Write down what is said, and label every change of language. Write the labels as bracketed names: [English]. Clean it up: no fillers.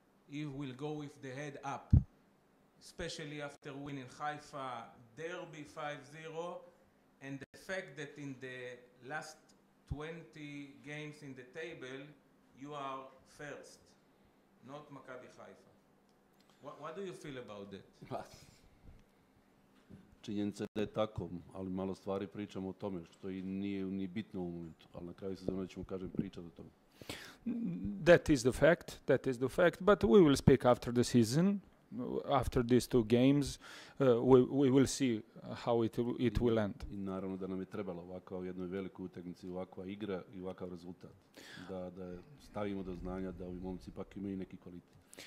[English] He will go with the head up, especially after winning Haifa derby 5-0, and the fact that in the last 20 games in the table, you are first, not Maccabi Haifa. What do you feel about that? [Serbian] Činjenica da je tako, ali malo stvari pričamo o tome, što i nije ni bitno u momentu, ali na kraju sezone ćemo, kažem, pričati o tome. [English] That is the fact, but we will speak after the season, after these two games, we will see how it will end. [Serbian] I naravno da nam je trebala ovakva u jednoj velikoj utakmici, ovakva igra i ovakav rezultat, da stavimo do znanja da ovi momci ipak imaju neki kvalitet.